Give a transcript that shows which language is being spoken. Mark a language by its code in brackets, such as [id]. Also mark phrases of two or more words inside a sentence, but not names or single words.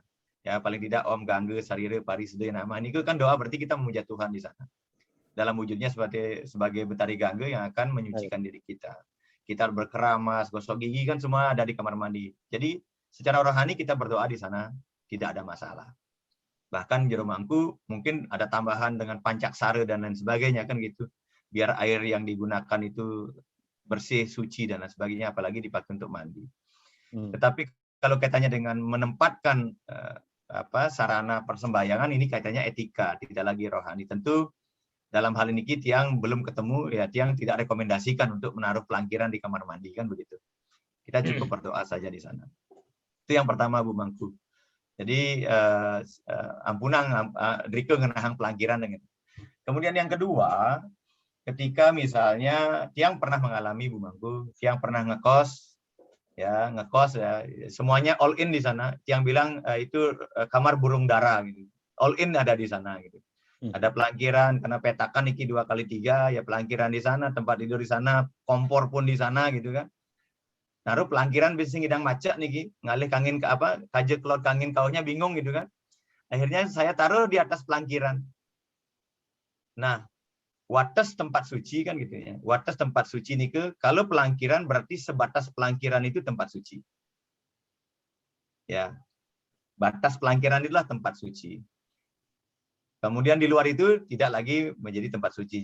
[id] Ya paling tidak [sa] Om Gangge Sarire Parisde [id] nama ini kan doa, berarti kita memuja Tuhan di sana. Dalam wujudnya sebagai Betari Gangge yang akan menyucikan diri kita. Kita berkeramas, gosok gigi kan semua ada di kamar mandi. Jadi secara rohani kita berdoa di sana tidak ada masalah. Bahkan jero mangku mungkin ada tambahan dengan pancaksara dan lain sebagainya kan gitu. Biar air yang digunakan itu bersih, suci dan lain sebagainya, apalagi dipakai untuk mandi. Tetapi kalau kaitannya dengan menempatkan sarana persembahyangan, ini kaitannya etika, tidak lagi rohani. Tentu dalam hal ini tiang belum ketemu, ya tiang tidak rekomendasikan untuk menaruh pelangkiran di kamar mandi kan begitu. Kita cukup berdoa saja di sana. Itu yang pertama Bu Mangku. [ban] Jadi ampunang Drike ngenahang pelangkiran dengan. [id] Kemudian yang kedua, ketika misalnya tiang pernah mengalami Bu Mangku, tiang pernah ngekos ya, semuanya [en] all in [id] di sana. Tiang bilang itu kamar burung dara gitu. [en] All in [id] ada di sana gitu. Ada pelangkiran, kena petakan iki 2x3, ya pelangkiran di sana, tempat tidur di sana, kompor pun di sana gitu kan. [ban] Naruh pelangkiran bisa ngidang macet niki, ngalih kangin ke kaje kelot kangin kaunya bingung gitu kan. [id] Akhirnya saya taruh di atas pelangkiran. Nah, wates tempat suci kan gitu ya. Wates tempat suci nike, kalau pelangkiran berarti sebatas pelangkiran itu tempat suci. Ya. Batas pelangkiran itulah tempat suci. Kemudian di luar itu tidak lagi menjadi tempat suci.